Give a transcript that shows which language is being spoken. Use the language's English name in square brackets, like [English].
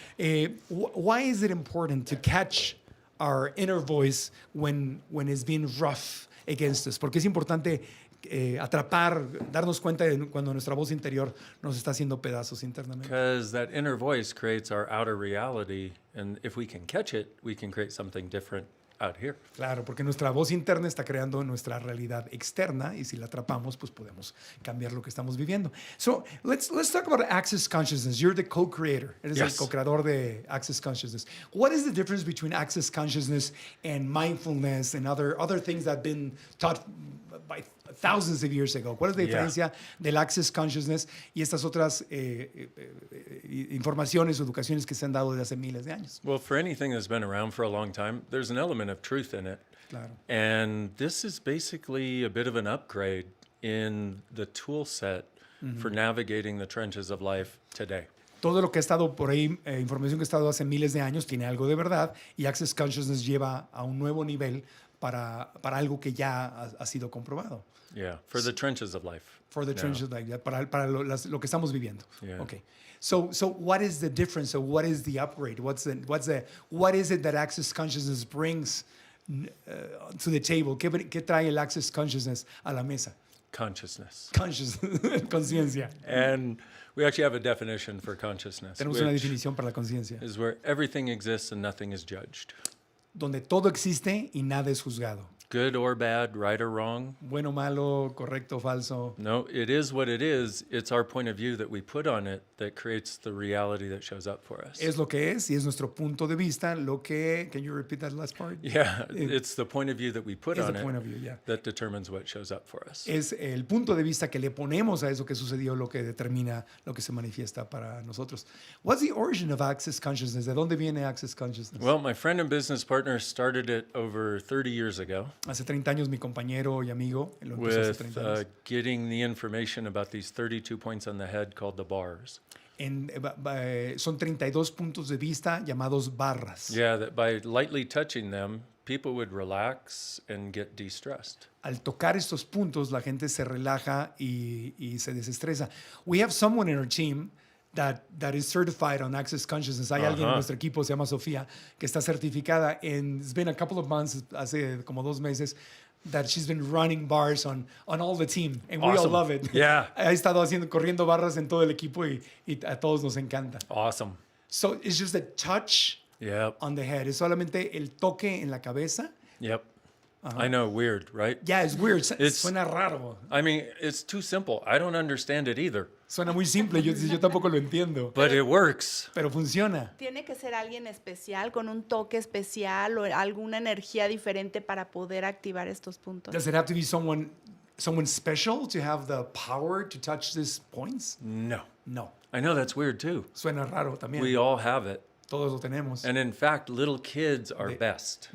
[English] Why is it important to catch our inner voice when it's being rough against us? [Spanish] Porque es importante atrapar, darnos cuenta de cuando nuestra voz interior nos está haciendo pedazos internamente. [English] Because that inner voice creates our outer reality, and if we can catch it, we can create something different out here. [Spanish] Claro, porque nuestra voz interna está creando nuestra realidad externa, y si la atrapamos, pues podemos cambiar lo que estamos viviendo. [English] So let's talk about Access Consciousness. You're the co-creator. [Spanish] Eres el co-creador de Access Consciousness. [English] What is the difference between Access Consciousness and mindfulness and other things that have been taught by thousands of years ago? [Spanish] ¿Cuál es la diferencia del Access Consciousness y estas otras informaciones o educaciones que se han dado desde hace miles de años? [English] Well, for anything that's been around for a long time, there's an element of truth in it. [Spanish] Claro. [English] And this is basically a bit of an upgrade in the tool set for navigating the trenches of life today. [Spanish] Todo lo que ha estado por ahí, información que ha estado hace miles de años, tiene algo de verdad, y Access Consciousness lleva a un nuevo nivel para algo que ya ha sido comprobado. [English] Yeah, for the trenches of life. For the trenches of life, [Spanish] para lo que estamos viviendo. [English] Yeah. Okay. So what is the difference? So what is the upgrade? What is it that Access Consciousness brings to the table? [Spanish] ¿Qué trae el Access Consciousness a la mesa? [English] Consciousness. [Spanish] Conciencia. [English] And we actually have a definition for consciousness. [Spanish] Tenemos una definición para la conciencia. [English] Is where everything exists and nothing is judged. [Spanish] Donde todo existe y nada es juzgado. [English] Good or bad, right or wrong. [Spanish] Bueno, malo, correcto, falso. [English] No, it is what it is. It's our point of view that we put on it that creates the reality that shows up for us. [Spanish] Es lo que es y es nuestro punto de vista lo que... [English] Can you repeat that last part? Yeah, it's the point of view that we put on it yeah. that determines what shows up for us. [Spanish] Es el punto de vista que le ponemos a eso que sucedió lo que determina lo que se manifiesta para nosotros. [English] What's the origin of Access Consciousness? [Spanish] ¿De dónde viene Access Consciousness? [English] Well, my friend and business partner started it over 30 years ago. [Spanish] Hace 30 años mi compañero y amigo lo empezó hace 30 años. [English] Getting the information about these 32 points on the head called the bars. [Spanish] Son 32 puntos de vista llamados barras. [English] Yeah, that by lightly touching them, people would relax and get de-stressed. [Spanish] Al tocar estos puntos, la gente se relaja y se desestresa. [English] We have someone in our team that is certified on Access Consciousness. [Spanish] Hay alguien en nuestro equipo, se llama Sofía, que está certificada. [English] And it's been a couple of months, [Spanish] hace como 2 meses, [English] that she's been running bars on all the team. And we all love it. Yeah. [Spanish] Ha estado corriendo barras en todo el equipo y a todos nos encanta. [English] Awesome. So it's just a touch on the head. [Spanish] Es solamente el toque en la cabeza. [English] Yep. I know, weird, right? Yeah, it's weird. [Spanish] Suena raro. [English] I mean, it's too simple. I don't understand it either. [Spanish] Suena muy simple, yo tampoco lo entiendo. [English] But it works. [Spanish] Pero funciona. Tiene que ser alguien especial, con un toque especial o alguna energía diferente para poder activar estos puntos. [English] Does it have to be someone special to have the power to touch these points? No. No. I know that's weird too. [Spanish] Suena raro también. [English] We all have it. [Spanish] Todos lo tenemos. [English] And in fact, little kids are best.